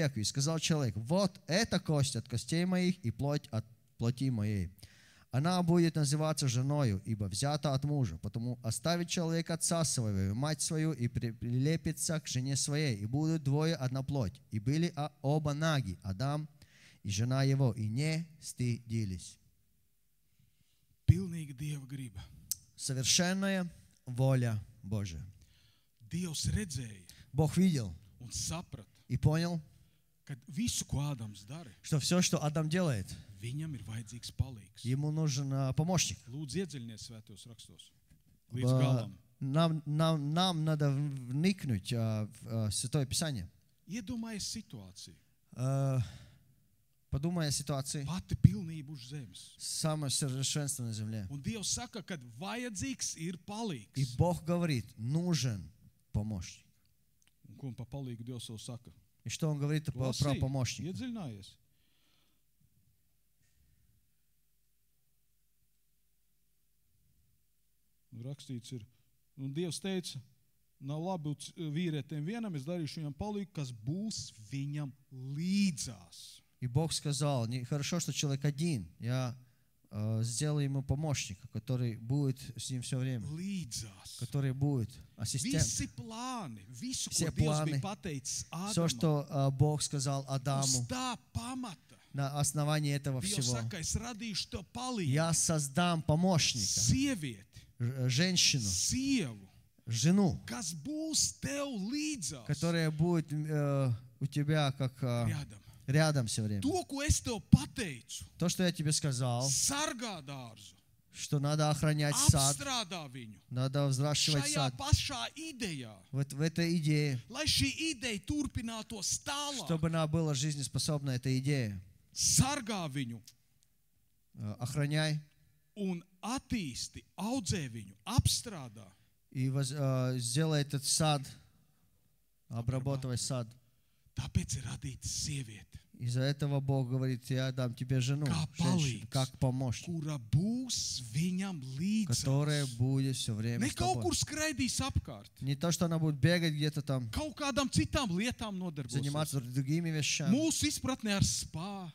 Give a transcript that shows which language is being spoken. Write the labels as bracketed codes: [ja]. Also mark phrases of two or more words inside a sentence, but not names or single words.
[ru] И сказал человек: вот это кость от костей моих и плоть от плоти моей. Она будет называться женою, ибо взята от мужа. Потому оставит человек отца своего и мать свою, и прилепится к жене своей, и будут двое одна плоть. И были оба наги, Адам и жена его, и не стыдились». [lv] Pilnīga Dieva griba. [ru] Совершенная воля Божия. [lv] Dievs redzēja [ru] Бог видел [lv] un saprata, [ru] и понял, [lv] ka visu, ko Ādams dara, [ru] что все, что Адам делает, [lv] viņam ir vajadzīgs palīgs. [ru] ему нужен помощник. [lv] Lūdzu, iedziļinies svētos rakstos. Līdz galam. [ru] Нам надо вникнуть в Святое Писание. [lv] Iedomājies situāciju. [ru] Подумай о ситуации. [lv] Pati pilnība uz zemes. [ru] Самое совершенство на земле. [lv] Un Dievs saka, ka vajadzīgs ir palīgs. [ru] И Бог говорит, нужен помощник. [lv] Un ko pa palīgu Dievs jau saka? [ru] И что Он говорит про помощника? [lv] Iedziļinājies. Un rakstīts ir, un Dievs teica, nav labi vīrietim vienam, es darīšu viņam palīgu, kas būs viņam līdzās. [ru] И Бог сказал, хорошо, что человек один, я сделаю ему помощника, который будет с ним все время, [lv] Līdzās. [ru] который будет ассистент. [lv] Visi plāni, visu, [ru] Все [lv] ko Dievs [ru] планы, [lv] bija pateicis [ru] все, [lv] Ādamam, [ru] что Бог сказал Адаму, [lv] uz tā pamata. [ru] на основании этого [lv] Dievs [ru] всего, [lv] saka, es radīšu tev palīgu, [ru] я создам помощника, [lv] sievieti, [ru] женщину, [lv] sievu, [ru] жену, [lv] kas būs tev līdzās, [ru] которая будет у тебя как rядом. рядом все время. [lv] To, ko es tev pateicu, [ru] То, что я тебе сказал, [lv] sargā dārzu, [ru] что надо охранять сад, [lv] apstrādā viņu, [ru] надо взращивать [lv] šajā [ru] сад. [lv] pašā idejā, [ru] В этой идее, [lv] lai šī ideja turpinātos tālāk, [ru] чтобы она была жизнеспособна, эта идея. [lv] sargā viņu [ru] Охраняй [lv] un attīsti, audzē viņu, apstrādā. [ru] и сделай этот сад, обрабатывай сад. [lv] Tāpēc ir radīta sieviete, [ru] Из-за этого Бог говорит, я дам тебе жену, [lv] Kā [ru] женщину, [lv] palīgs. [ru] как помощник, [lv] kura būs viņam [ru] которая [lv] līdzās. [ru] будет все время [lv] Ne [ru] с [lv] kaut [ru] тобой. [lv] kur skraidīs apkārt, [ru] Не то, что она будет бегать где-то там, [lv] kaut kādām citām lietām nodarbosies. заниматься другими вещами. Mūsu izpratnē ar spā,